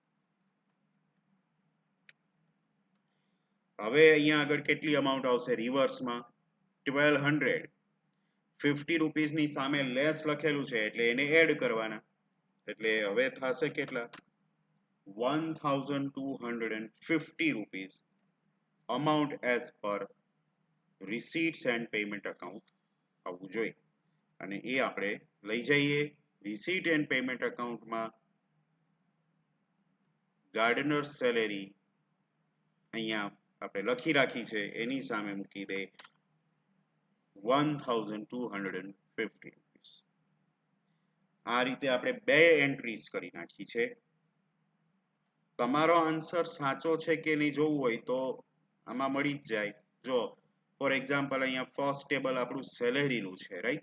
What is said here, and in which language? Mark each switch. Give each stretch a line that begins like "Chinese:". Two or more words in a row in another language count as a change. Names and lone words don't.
Gujarati: હવે અહીંયા આગળ કેટલી અમાઉન્ટ આવશે રિવર્સમાં 1200 50 રૂપીસની સામે લેસ લખેલું છે એટલે એને એડ કરવાના એટલે હવે થશે કેટલા
English: 1250 rupees amount as per receipts and payment account
Gujarati: આવવું જોઈએ અને એ આપણે લઈ જઈએ
English: receipt and payment account
Gujarati: માં
English: gardener salary
Gujarati: અહીંયા આપણે લખી રાખી છે એની સામે મૂકી દે
English: 1250 rupees
Gujarati: આ રીતે આપણે બે એન્ટ્રીઝ કરી નાખી છે તમારો આન્સર સાચો છે કે નહીં જોવું હોય તો આમાં મળી જ જાય જો
English: for example
Gujarati: અહીંયા
English: first table
Gujarati: આપણું સેલેરીનું છે રાઈટ